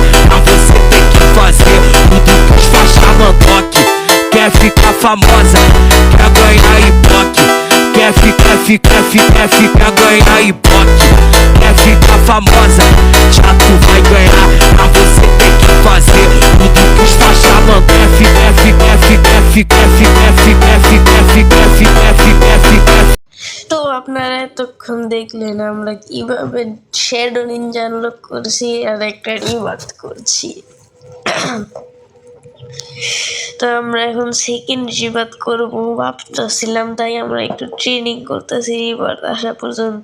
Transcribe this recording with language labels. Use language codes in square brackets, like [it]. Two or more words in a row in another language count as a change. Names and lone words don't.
[pt] Pra você ter que fazer tudo que os faixa mandar. Quer ficar famosa, quer ganhar Ibope. Quer ganhar Ibope. Quer ficar famosa, já tu vai ganhar. Pra você ter que fazer tudo que os faixa mandar. [bn] তো আপনারা এতক্ষণ দেখলেন আমরা কিভাবে শ্যাডো নিনজা আনলক করছি আর একটা রিবার্থ করছি। তো আমরা এখন [en] second rebirth [bn] করবো ভাবতেছিলাম, তাই আমরা একটু ট্রেনিং করতেছি রিবার্থ আসা পর্যন্ত।